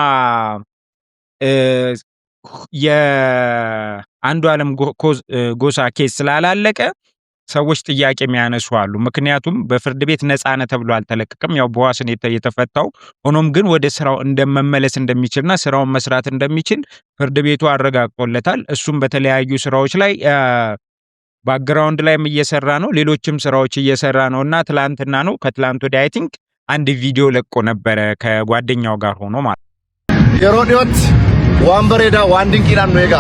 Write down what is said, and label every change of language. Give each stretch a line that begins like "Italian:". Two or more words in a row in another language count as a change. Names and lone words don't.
Amharic: የአንዱ ዓለም ጎሳ ኬስ ስላላለቀ ሰዎች ጥያቄ የሚያነሱ አሉ። ምክንያቱም በፍርድ ቤት ነፃ ነህ ተብሎ አልተለቀቀም። ያው በዋስ ነው የተፈታው። ሆኖም ግን ወደ ስራው እንደመመለስ እንደሚችልና ስራውን መስራት እንደሚችል ፍርድ ቤቱ አረጋግጦለታል። እሱም በተለያዩ ስራዎች ላይ ባክግራውንድ ላይም እየሰራ ነው፣ ሌሎችም ስራዎች እየሰራ ነውና ትላንትና ነው ከትላንት ወዲያ
English: I think
Amharic: አንድ ቪዲዮ ለቆ ነበረ ከጓደኛው ጋር ሆኖ ማለት
Oromo: yeroo dhiyootti waan bareedaa waan dinqiidhaan nu eegaa.